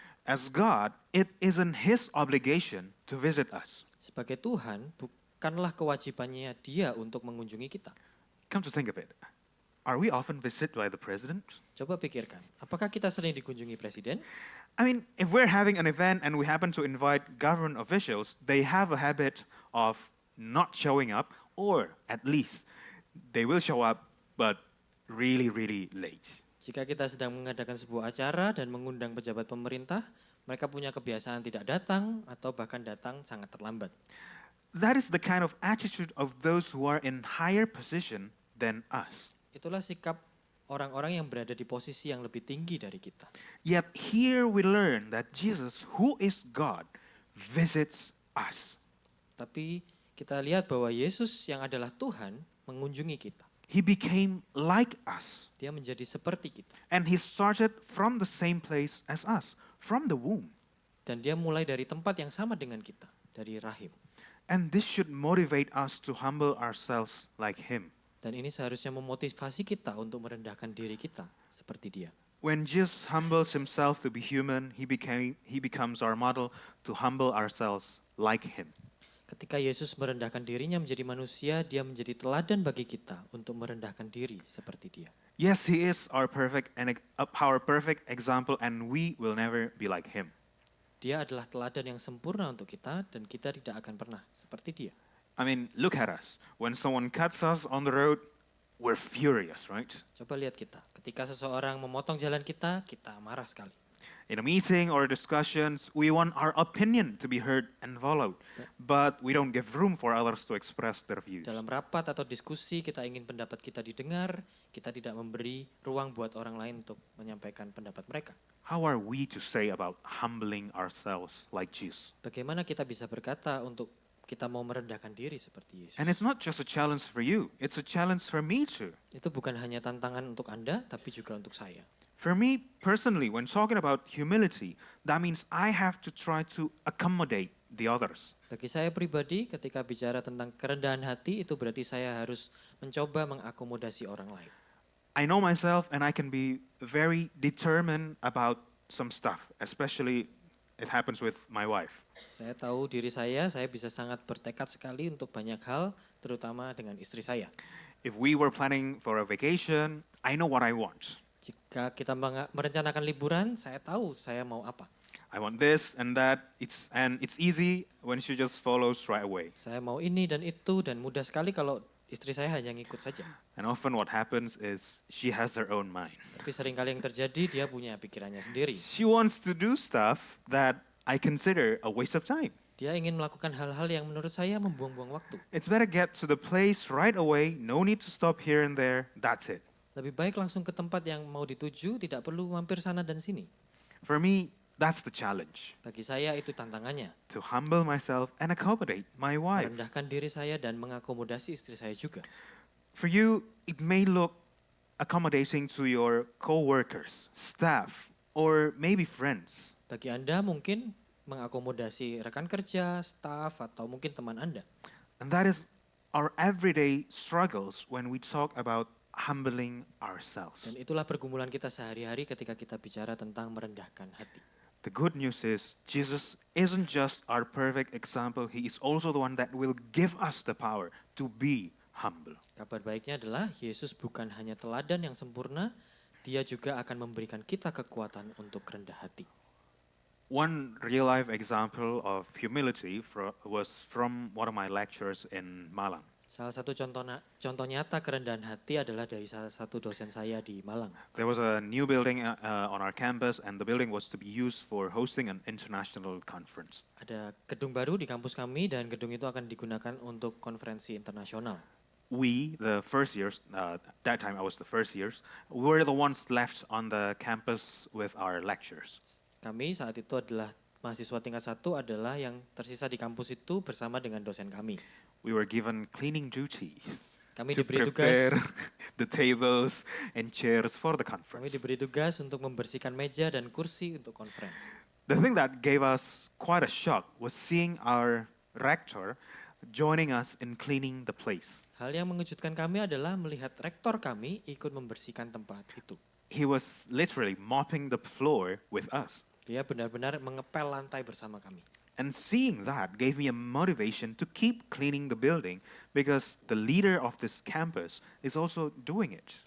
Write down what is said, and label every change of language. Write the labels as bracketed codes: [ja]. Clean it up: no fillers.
[en] As God, it isn't his obligation to visit us. [id] Sebagai Tuhan, bukanlah kewajibannya dia untuk mengunjungi kita. [en] Come to think of it, are we often visited by the president? [id] Coba pikirkan, apakah kita sering dikunjungi presiden? [en] I mean, if we're having an event and we happen to invite government officials, they have a habit of not showing up, or at least they will show up, but really, really late. [id] Jika kita sedang mengadakan sebuah acara dan mengundang pejabat pemerintah, mereka punya kebiasaan tidak datang atau bahkan datang sangat terlambat. [en] That is the kind of attitude of those who are in higher position than us. [id] Itulah sikap orang-orang yang berada di posisi yang lebih tinggi dari kita. [en] Yet here we learn that Jesus, who is God, visits us. [id] Tapi kita lihat bahwa Yesus yang adalah Tuhan mengunjungi kita. [en] He became like us. [id] Dia menjadi seperti kita. [en] And he started from the same place as us, from the womb. [id] Dan dia mulai dari tempat yang sama dengan kita, dari rahim. [en] And this should motivate us to humble ourselves like him. [id] Dan ini seharusnya memotivasi kita untuk merendahkan diri kita seperti dia. [en] When Jesus humbles himself to be human, he becomes our model to humble ourselves like him. [id] Ketika Yesus merendahkan dirinya menjadi manusia, dia menjadi teladan bagi kita untuk merendahkan diri seperti dia. [en] Yes, he is our perfect example, and we will never be like him. [id] Dia adalah teladan yang sempurna untuk kita dan kita tidak akan pernah seperti dia. [en] I mean, look at us. When someone cuts us on the road, we're furious, right? [id] Coba lihat kita, ketika seseorang memotong jalan kita marah sekali. [en] In a meeting or discussions, we want our opinion to be heard and followed, but we don't give room for others to express their views. [id] Dalam rapat atau diskusi kita ingin pendapat kita didengar, kita tidak memberi ruang buat orang lain untuk menyampaikan pendapat mereka. [en] How are we to say about humbling ourselves like Jesus? [id] Bagaimana kita bisa berkata untuk kita mau merendahkan diri seperti Yesus? [en] And it's not just a challenge for you, it's a challenge for me too. [id] Itu bukan hanya tantangan untuk Anda, tapi juga untuk saya. [en] For me personally, when talking about humility, that means I have to try to accommodate the others. [id] Bagi saya pribadi, ketika bicara tentang kerendahan hati, itu berarti saya harus mencoba mengakomodasi orang lain. [en] I know myself and I can be very determined about some stuff, especially it happens with my wife. [id] Saya tahu diri saya bisa sangat bertekad sekali untuk banyak hal, terutama dengan istri saya. [en] If we were planning for a vacation, I know what I want. [id] Jika kita merencanakan liburan, saya tahu saya mau apa. [en] I want this and that, it's easy when she just follows right away. [id] Saya mau ini dan itu, dan mudah sekali kalau istri saya hanya ngikut saja. [en] And often what happens is she has her own mind. [id] Tapi seringkali yang terjadi, dia punya pikirannya sendiri. [en] She wants to do stuff that I consider a waste of time. [id] Dia ingin melakukan hal-hal yang menurut saya membuang-buang waktu. [en] It's better get to the place right away, no need to stop here and there, that's it. [id] Lebih baik langsung ke tempat yang mau dituju, tidak perlu mampir sana dan sini. [en] For me, that's the challenge. [id] Bagi saya itu tantangannya. [en] To humble myself and accommodate my wife. [id] Merendahkan diri saya dan mengakomodasi istri saya juga. [en] For you, it may look accommodating to your co-workers, staff, or maybe friends. [id] Bagi Anda mungkin mengakomodasi rekan kerja, staf, atau mungkin teman Anda. [en] And that is our everyday struggles when we talk about humbling ourselves. [id] Dan itulah pergumulan kita sehari-hari ketika kita bicara tentang merendahkan hati. [en] The good news is Jesus isn't just our perfect example, he is also the one that will give us the power to be humble. [id] Kabar baiknya adalah Yesus bukan hanya teladan yang sempurna, dia juga akan memberikan kita kekuatan untuk rendah hati. [en] One real life example of humility was from one of my lectures in Malang. [id] Salah satu contoh nyata kerendahan hati adalah dari salah satu dosen saya di Malang. [en] There was a new building on our campus and the building was to be used for hosting an international conference. [id] Ada gedung baru di kampus kami dan gedung itu akan digunakan untuk konferensi internasional. [en] We, the first years, that time I was the first years, we were the ones left on the campus with our lectures. [id] Kami saat itu adalah mahasiswa tingkat 1 adalah yang tersisa di kampus itu bersama dengan dosen kami. [en] We were given cleaning duties [id] Kami [en] to [id] diberi [en] prepare [id] tugas [en] the tables and chairs for the [id] Kami [en] conference. [id] diberi tugas untuk membersihkan meja dan kursi untuk conference. [en] The thing that gave us quite a shock was seeing our rector joining us in cleaning the place. [id] Hal yang mengejutkan kami adalah melihat rektor kami ikut membersihkan tempat itu. [en] He was literally mopping the floor with us. [id] Dia benar-benar mengepel lantai bersama kami. [en] And seeing that gave me a motivation to keep cleaning the building because the leader of this campus is also doing it.